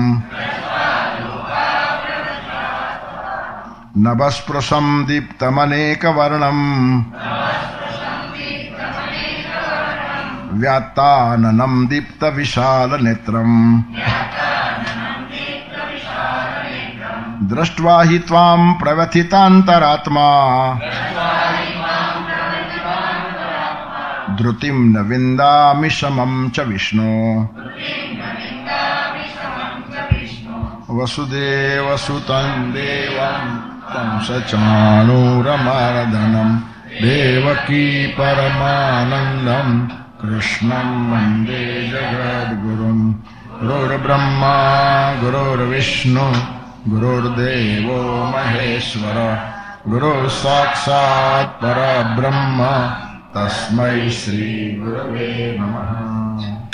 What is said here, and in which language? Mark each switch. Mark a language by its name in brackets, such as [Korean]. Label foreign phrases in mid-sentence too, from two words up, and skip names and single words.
[Sanskrit] નભસ્પૃશમ દીપ્તમનેકવર્ણમ વ્યાત્તાનનમ દીપ્ત વિશાલ નેત્રમ દ્રષ્ટ્વા હિ ત્વામ પ્રવ્યથિતાંતરાત્મા ધૃતિમ ન વિંદામિ સમમ ચ વિષ્ણુ વસુદેવ સુતં દેવં तं सचाणूरमर्दनं देवकी परमानन्दं कृष्णं वन्दे जगद्गुरुं गुरुर्ब्रह्मा गुरुर्विष्णु गुरुर्देवो महेश्वर गुरुः साक्षात् परब्रह्म तस्मै श्री गुरवे नमः.